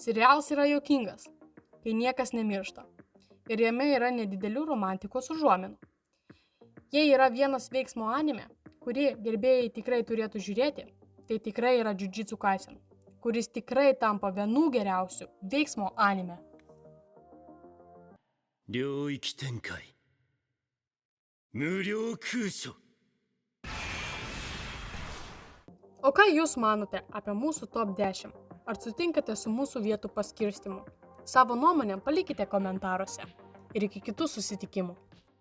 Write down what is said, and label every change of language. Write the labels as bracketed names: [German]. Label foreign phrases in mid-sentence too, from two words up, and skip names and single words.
[Lithuanian] Serialas yra juokingas, kai niekas nemiršta. Ir jame yra nedidelių romantikos užuominų. Jei yra vienas veiksmo anime, kurį gerbėjai tikrai turėtų žiūrėti, tai tikrai yra Jujutsu Kaisen, kuris tikrai tampa vienu geriausių veiksmo anime. [Japanese] 領域展開無料空所 [Lithuanian] O ką jūs manote apie mūsų top 10? Ar sutinkate su mūsų vietų paskirstimu? Savo nuomonę palikite komentaruose. Ir iki kitų susitikimų.